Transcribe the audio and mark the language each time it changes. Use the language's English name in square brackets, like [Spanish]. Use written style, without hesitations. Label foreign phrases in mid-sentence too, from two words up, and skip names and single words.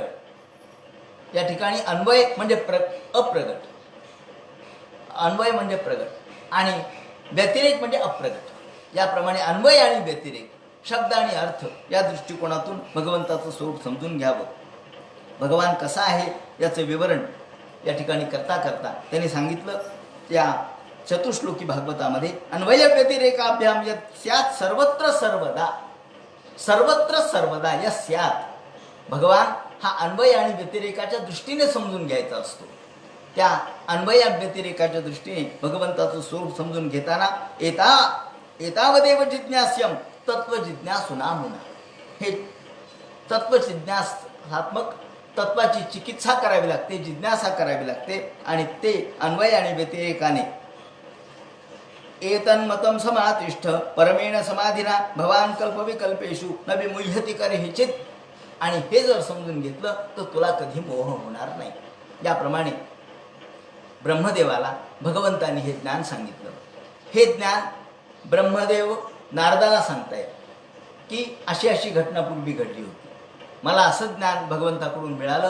[Marathi] या ठिकाणी अन्वय म्हणजे अप्रगट, अन्वय म्हणजे प्रगट आणि व्यतिरेक म्हणजे अप्रगट. याप्रमाणे अन्वय आणि व्यतिरेक, शब्द आणि अर्थ या दृष्टिकोनातून भगवंताचं स्वरूप समजून घ्यावं. भगवान कसा आहे याचं विवरण या ठिकाणी करता करता त्यांनी सांगितलं त्या चतुश्लोकी भागवतामध्ये, [Sanskrit] अन्वय व्यतिरेकाभ्याम यत् स्यात् सर्वत्र सर्वदा. सर्वत्र सर्वदा या स्यात्. [Marathi] भगवान हा अन्वय आणि व्यतिरेकाच्या दृष्टीने समजून घ्यायचा असतो. त्या अन्वय व्यतिरेकाच्या दृष्टीने भगवंताचं स्वरूप समजून घेताना [Sanskrit] एतावदेव जिज्ञास्यम तत्वजिज्ञासुना मुना. [Marathi] हे तत्वजिज्ञासात्मक तत्वाची चिकित्सा करावी लागते, जिज्ञासा करावी लागते. आणि ते अन्वय आणि व्यतिरेकाने [Sanskrit] एतन्मतं समातिष्ठ परमेण समाधिना भवान कल्पविकल्पेषु न विमुह्यति करहिचित. [Marathi] आणि हे जर समजून घेतलं तर तुला कधी मोह होणार नाही. याप्रमाणे ब्रह्मदेवाला भगवंतांनी हे ज्ञान सांगितलं. हे ज्ञान ब्रह्मदेव नारदाला सांगतायत की अशी अशी घटना पूर्वी घडली होती, मला असं ज्ञान भगवंताकडून मिळालं.